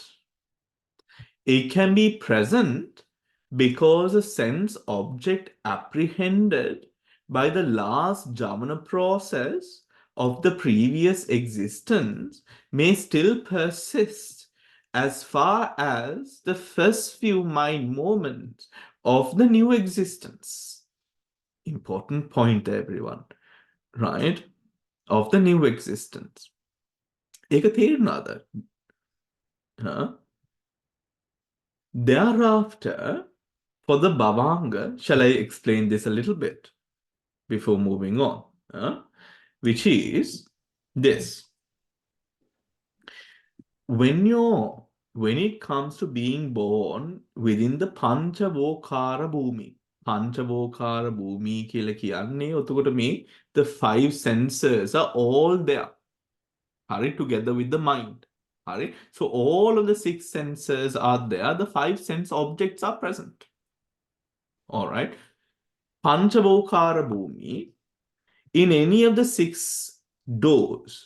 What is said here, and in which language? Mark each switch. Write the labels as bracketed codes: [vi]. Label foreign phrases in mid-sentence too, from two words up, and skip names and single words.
[en] It can be present because a sense object apprehended by the last Javana process of the previous existence may still persist as far as the first few mind moments of the new existence. Important point, everyone. Right? Of the new existence. [si] ඒක තේරුණාද? Huh? [en] Thereafter, for the bhavanga, shall I explain this a little bit before moving on? Which is this. When it comes to being born within the Panchavokara Bhumi, Panchavokara Bhumi [si] කියලා කියන්නේ ඔතකොට මේ [en] the 5 senses are all there. Hurry together with the mind. Hurry. So all of the 6 senses are there. The 5 sense objects are present. All right. Panchavokara Bhumi, in any of the 6 doors.